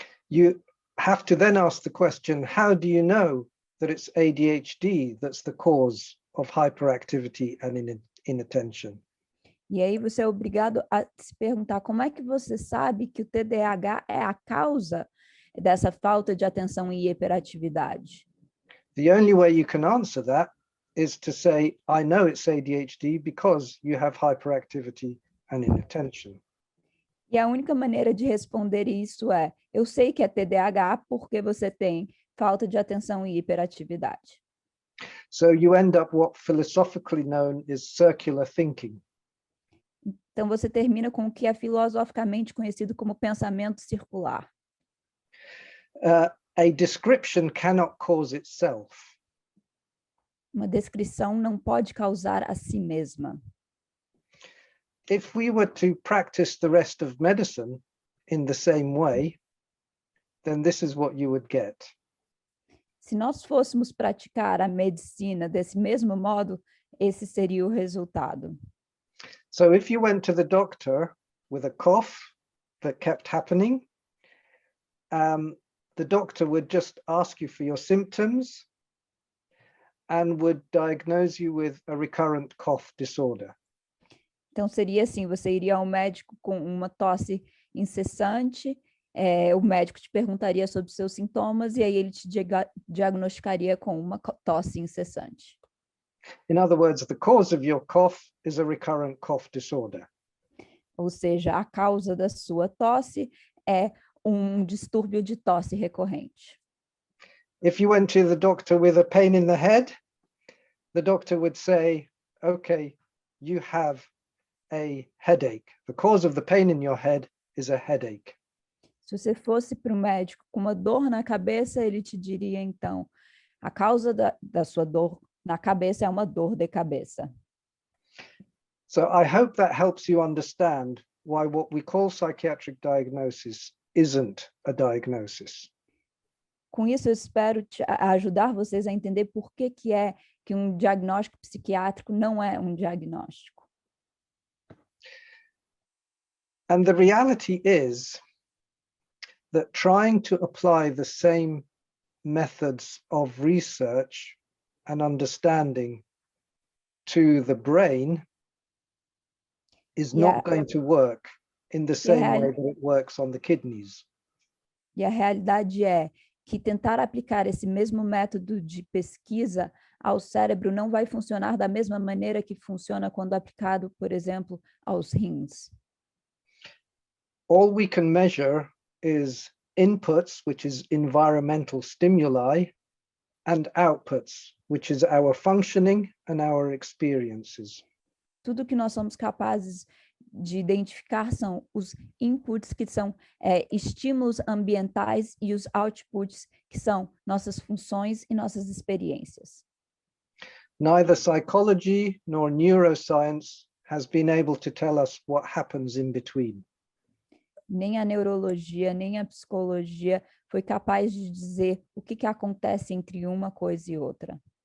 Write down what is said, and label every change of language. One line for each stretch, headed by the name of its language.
English: you have to then ask the question, how do you know that it's ADHD that's the cause of hyperactivity and inattention?
Portuguese: E aí você é obrigado a se perguntar como é que você sabe que o TDAH é a causa dessa falta de atenção e hiperatividade?
English: The only way you can answer that is to say, I know it's ADHD because you have hyperactivity and inattention.
Portuguese: E a única maneira de responder isso é, eu sei que é TDAH porque você tem falta de atenção e hiperatividade.
English: So you end up what philosophically known is circular thinking.
Portuguese: Então você termina com o que é filosoficamente conhecido como pensamento circular.
English: A description cannot cause itself.
Portuguese: Uma descrição não pode causar a si mesma.
English: If we were to practice the rest of medicine in the same way, then this is what you would get.
Portuguese: Se nós fôssemos praticar a medicina desse mesmo modo, esse seria o resultado.
English: So if you went to the doctor with a cough that kept happening, the doctor would just ask you for your symptoms and would diagnose you with a recurrent cough disorder.
Portuguese: Então seria assim, você iria ao médico com uma tosse incessante, o médico te perguntaria sobre seus sintomas e aí ele te diagnosticaria com uma tosse incessante.
English: In other words, the cause of your cough is a recurrent cough disorder.
Portuguese: Ou seja, a causa da sua tosse é distúrbio de tosse recorrente.
English: If you went to the doctor with a pain in the head, the doctor would say, okay, you have a headache. The cause of the pain in your head is a headache.
Portuguese: Se você fosse para o médico com uma dor na cabeça, ele te diria, então, a causa da sua dor na cabeça é uma dor de cabeça.
English: So I hope that helps you understand why what we call psychiatric diagnosis isn't a diagnosis.
Portuguese: Com isso, eu espero ajudar vocês a entender por que que um diagnóstico psiquiátrico não é um diagnóstico.
English: And the reality is that trying to apply the same methods of research and understanding to the brain is not going to work in the same way that it works on the kidneys.
Portuguese: E a realidade é que tentar aplicar esse mesmo método de pesquisa ao cérebro não vai funcionar da mesma maneira que funciona quando aplicado, por exemplo, aos rins.
English: All we can measure is inputs, which is environmental stimuli, and outputs, which is our functioning and our experiences.
Portuguese: Tudo que nós somos capazes de identificar são os inputs, que são estímulos ambientais, e os outputs, que são nossas funções e nossas experiências.
English: Neither psychology nor neuroscience has been able to tell us what happens in between.
Portuguese: Nem a neurologia, nem a psicologia foi capaz de dizer o que acontece entre uma coisa e outra.